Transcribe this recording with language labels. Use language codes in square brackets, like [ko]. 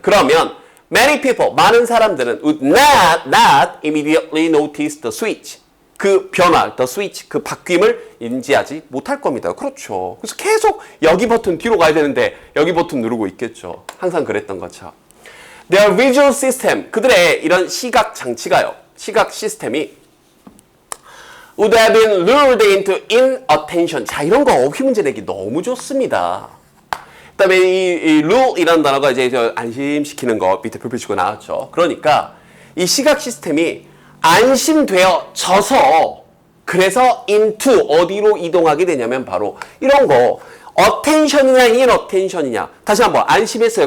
[ko] 그러면 [en] many people [ko] 많은 사람들은 [en] would not immediately notice the switch [ko] 그 변화, [en] the switch [ko] 그 바뀜을 인지하지 못할 겁니다. 그렇죠. 그래서 계속 여기 버튼 뒤로 가야 되는데 여기 버튼 누르고 있겠죠. 항상 그랬던 것처럼. [en] Their visual system [ko] 그들의 이런 시각 장치가요. 시각 시스템이 [en] would have been lured into inattention. [ko] 자, 이런 거 어휘 문제 내기 너무 좋습니다. 그 다음에 이 lure이라는 단어가 이제 안심시키는 거 밑에 표표 치고 나왔죠. 그러니까 이 시각 시스템이 안심되어져서 그래서 into 어디로 이동하게 되냐면 바로 이런 거 attention이냐 inattention이냐 다시 한번 안심했어요.